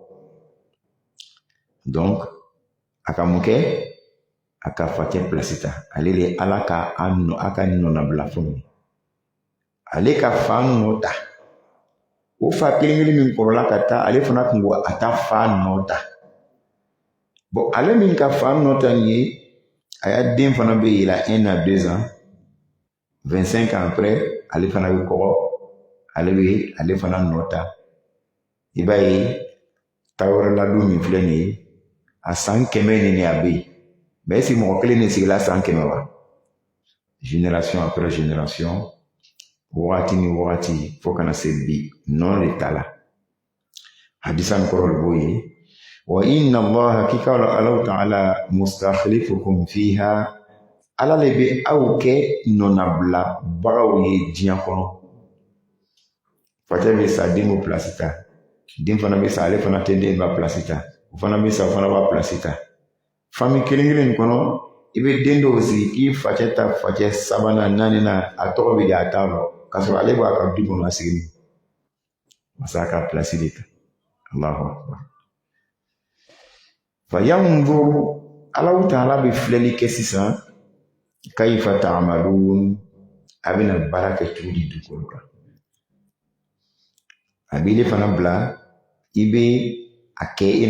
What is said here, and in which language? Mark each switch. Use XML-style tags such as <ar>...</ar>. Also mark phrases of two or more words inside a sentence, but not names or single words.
<bm>donc a ka mun kɛ a ka facɛ pilasi ta ale de ala ka a ka nɔnabila fɛnw ye ale ka fa nɔ ta o fa kelen-kelen min kɔrɔla ka taa ale fana tun ko a ta fa nɔ ta bon ale min ka fa nɔ ta nin ye a y'a den fana bɛ yɛlɛ</bm> <fr>1 à 2 ans 25 ans après</fr> <bm>ale fana bɛ kɔgɔ ale fana nɔ ta i b'a ye Tarawele ladon min filɛ nin ye a san 100 ni a bɛ yen mais</bm> <fr>est-ce que</fr> <bm>mɔgɔ kelen de sigila san 100 wa</bm> <fr>génération après génération</fr> <bm>wagati ni wagati fo kana se bi non de ta la hadisa min kɔrɔ de b'o ye wa</bm> <ar>إن الله حقيقة الله تعالى مستخلفكم فيها</ar> <bm>ala le bɛ aw kɛ nɔnabila bagaw ye diɲɛ kɔnɔ facɛ bɛ sa den b'o pilasi ta den fana bɛ sa ale fana tɛ den b'a pilasi ta o fana bɛ sa o fana b'a pilasi ta famille kelen-kelen nin kɔnɔ i bɛ den dɔw sigi k'i facɛ ta facɛ 3nan 4nan a tɔgɔ bɛ di a t'a lɔ k'a sɔrɔ ale b'a ka du kɔnɔ a sigi min masa ka pilasi de ta</bm> <ar>الله أكبر ف ينظر الله تعالى</ar> <bm>bɛ filɛli kɛ sisan</bm> <ar>كيف تعملون</ar> <bm>a bɛna baara kɛ cogo di dugukolo kan a b'ile fana bila i bɛ a kɛ i n'a</bm>